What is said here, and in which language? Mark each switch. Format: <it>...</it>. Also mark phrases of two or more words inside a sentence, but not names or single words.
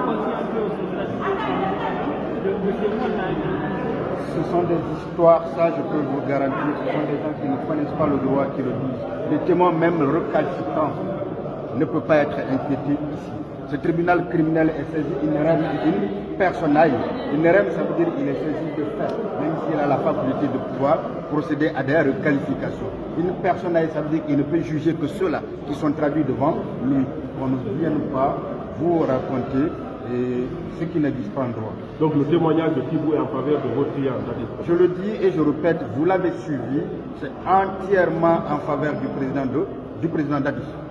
<fr>ce sont des histoires, ça je peux vous garantir, ce sont des gens qui ne connaissent pas le droit qui le disent. Les témoins même recalcitrants ne peuvent pas être inquiétés ici. Ce tribunal criminel est saisi</fr> <la>in rem in personae. In rem,</la> <fr>ça veut dire qu'il est saisi de fait, même s'il a la faculté de pouvoir procéder à des requalifications.</fr> <la>In personae,</la> <fr>ça veut dire qu'il ne peut juger que ceux-là qui sont traduits devant lui. On ne vienne pas vous raconter ce qui n'existe pas en droit. Donc le témoignage de Kibou est en faveur de votre client. Je le dis et je répète, vous l'avez suivi, c'est entièrement en faveur du président Dadis.</fr>